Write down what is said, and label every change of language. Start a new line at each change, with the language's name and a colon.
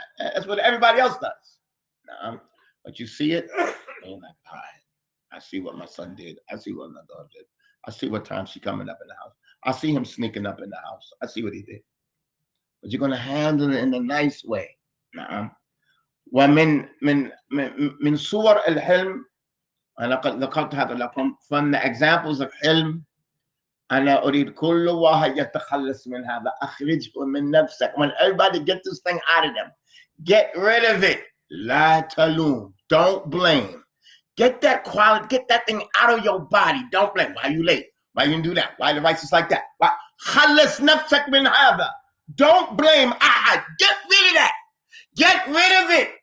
English: That's what everybody else does. Nah. But you see it, and you're like, all right. I see what my son did. I see what my daughter did. I see what time she's coming up in the house. I see him sneaking up in the house. I see what he did. But you're going to handle it in a nice way.
Arabic: ومن صور الحلم أنا قد ذكرت هذا لكم.
English: From the examples of
Arabic: حلم أنا أريد كل واحد يتخلص من هذا. أخرجه من نفسك.
English: When everybody get this thing out of them, get rid of it.
Arabic: لا تلوم.
English: Don't blame. Get that quality, get that thing out of your body. Don't blame. Why are you late? Why you didn't do that? Why the rights is like that? Why?
Arabic: خلص نفسك من هذا.
English: Don't blame ahad. Get rid of that. Get rid of it.